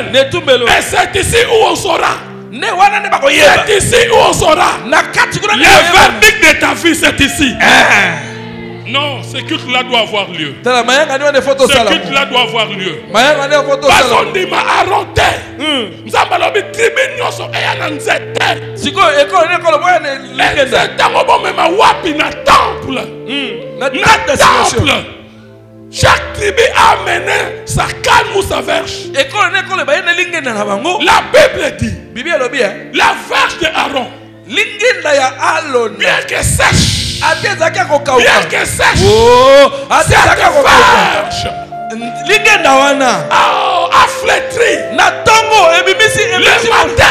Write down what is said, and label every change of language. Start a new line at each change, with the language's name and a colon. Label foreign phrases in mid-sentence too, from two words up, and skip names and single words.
French: Et c'est ici où on saura. C'est ici où on saura. Le verdict de ta vie, c'est ici. Non, ce culte-là doit avoir lieu. Ce culte-là doit avoir lieu. Parce qu'on dit, ma arrêté. Nous avons dit,
Lingala: tribu nyonso eya na nzete. Na temple.
French: Chaque tribu a amené sa canne ou sa verge. La Bible dit, la verge de Aaron, bien que sèche, bien que sèche, cette verge a flétri le matin.